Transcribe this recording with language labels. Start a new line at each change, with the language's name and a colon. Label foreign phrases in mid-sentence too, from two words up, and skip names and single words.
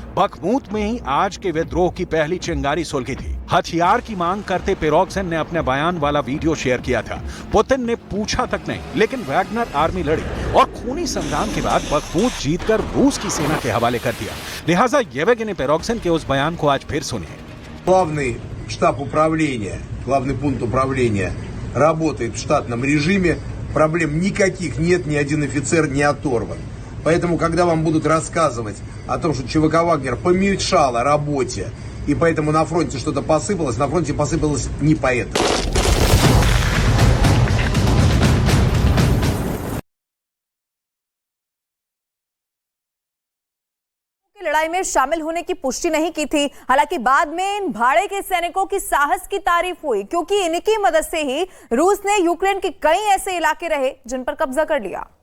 Hindi: बखमूत में ही आज के विद्रोह की पहली चिंगारी सुलगी थी। हथियार की मांग करते पिरोग्जिन ने अपने बयान वाला
English: video share
Hindi: किया था। पुतिन ने पूछा तक नहीं, लेकिन वैगनर आर्मी लड़ी और खूनी संग्राम के बाद बखमूत जीतकर रूस की सेना के हवाले कर दिया। लिहाजा येवगेनी पिरोग्जिन के उस बयान को आज फिर सुनिए।
Russian: Главный штаб управления, главный пункт управления работает в штатном режиме. Проблем никаких нет, ни один офицер не оторван. Поэтому, когда вам будут рассказывать о том, что ЧВК «Вагнер» помешало работе, и поэтому на фронте что-то посыпалось, на фронте посыпалось не поэтому.
Hindi: लड़ाई में शामिल होने की पुष्टि नहीं की थी। हालांकि बाद में इन भाड़े के सैनिकों की साहस की तारीफ हुई, क्योंकि इनकी मदद से ही रूस ने यूक्रेन के कई ऐसे इलाके रहे जिन पर कब्जा कर लिया।